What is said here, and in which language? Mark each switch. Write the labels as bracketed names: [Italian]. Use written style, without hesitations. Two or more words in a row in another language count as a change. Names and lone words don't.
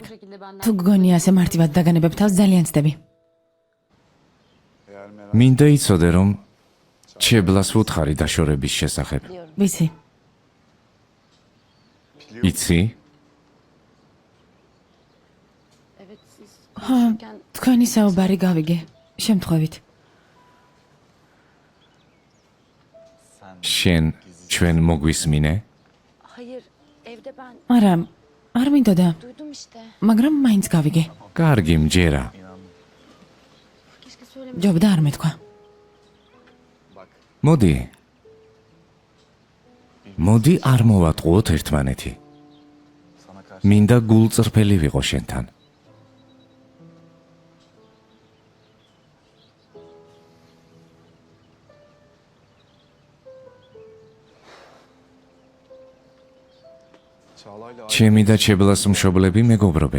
[Turkish] Bu şekilde benden [Georgian] თუ გგონია ასე მარტივად დაგანებებ თავს ძალიან ცდები. მინდა იცოდე რომ ჩებლას ვუთხარი დაშორების შესახებ. [Turkish] diyorum. [Georgian] ვიცი, იცი? [Turkish] Evet siz Ha. konuşurken [Georgian] თქვენი საუბარი გავიგე. შემთხვევით. შენ ჩვენ მოგვისმინე? [Turkish] hayır evde ben [Georgian] არა, არ მინდოდა, [Turkish] duydum işte. [Georgian] მაგრამ მაინც გავიგე. კარგი მჯერა. [Turkish] Keşke söylemedim. [Georgian] ჯობდა არ მეთქვა. მოდი. მოდი არ მოვატყუოთ ერთმანეთი. მინდა გულწრფელი ვიყო შენთან. ჩემი და ჩებლას მშობლები მეგობრობენ.